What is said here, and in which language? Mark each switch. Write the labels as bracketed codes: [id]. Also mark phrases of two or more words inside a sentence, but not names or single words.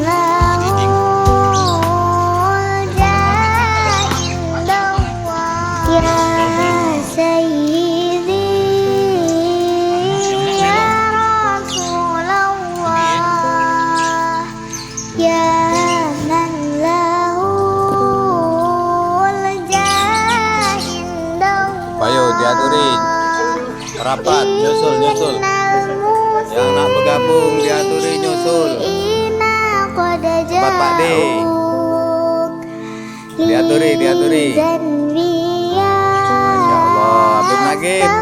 [ar] له الجاه عند الله، يا سيدي يا رسول الله، يا من له الجاه عند الله. [jv] Ayo diaturi rapat, nyusul. [ms] Yang nak bergabung [jv] diaturi nyusul. Cepat, Pak D. Diaturi. [ar] ما شاء الله, Habib Nagib.